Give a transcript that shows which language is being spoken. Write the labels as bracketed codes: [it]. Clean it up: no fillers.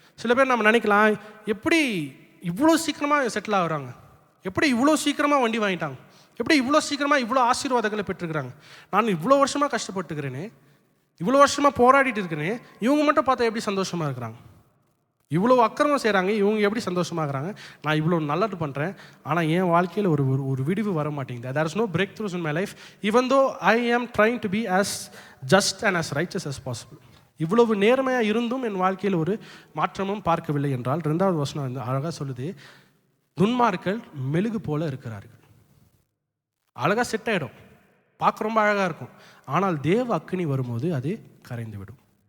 [ta] சில பேர் நம்ம நினைக்கலாம், எப்படி இவ்வளோ சீக்கிரமாக செட்டில் ஆகுறாங்க, எப்படி இவ்வளோ சீக்கிரமாக வண்டி வாங்கிட்டாங்க, எப்படி இவ்வளோ சீக்கிரமாக இவ்வளோ ஆசீர்வாதங்களை பெற்றுக்கிறாங்க, நான் இவ்வளோ வருஷமாக கஷ்டப்பட்டுக்கிறேனே, இவ்வளோ வருஷமாக போராடிட்டு இருக்கிறேனே, இவங்க மட்டும் பார்த்தா எப்படி சந்தோஷமாக இருக்கிறாங்க, இவ்வளோ அக்கிரமம் செய்கிறாங்க, இவங்க எப்படி சந்தோஷமாகறாங்க, நான் இவ்வளோ நல்லது பண்ணுறேன், ஆனால் என் வாழ்க்கையில் ஒரு விடிவு வர மாட்டேங்குது. [en] There is no breakthroughs in my life even though I am trying to be as just and as righteous as possible. [ta] இவ்வளவு நேர்மையாக இருந்தும் என் வாழ்க்கையில் ஒரு மாற்றமும் பார்க்கவில்லை என்றால் 2வது வசனம் வந்து அழகாக சொல்லுது, துன்மார்கள் மெழுகு போல இருக்கிறார்கள். அழகாக செட் ஆகிடும், பார்க்க ரொம்ப அழகாக இருக்கும், ஆனால் தேவ அக்கினி வரும்போது அது கரைந்து விடும்.